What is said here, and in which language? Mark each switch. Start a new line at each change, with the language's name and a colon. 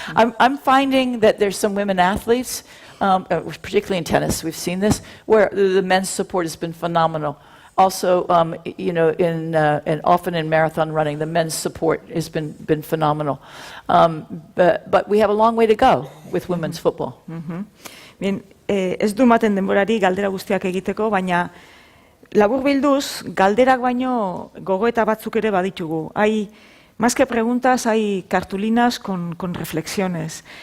English: I'm finding that there's some women athletes, particularly in tennis, we've seen this, where the men's support has been phenomenal. Also, and often in marathon running, the men's support has been phenomenal. But we have a long way to go with women's football.
Basque: Bien, ez du ematen denborari galdera guztiak egiteko, baina laburbilduz, galderak baino gogoeta batzuk ere baditugu.
Spanish: Hay, más que preguntas, hay cartulinas con reflexiones.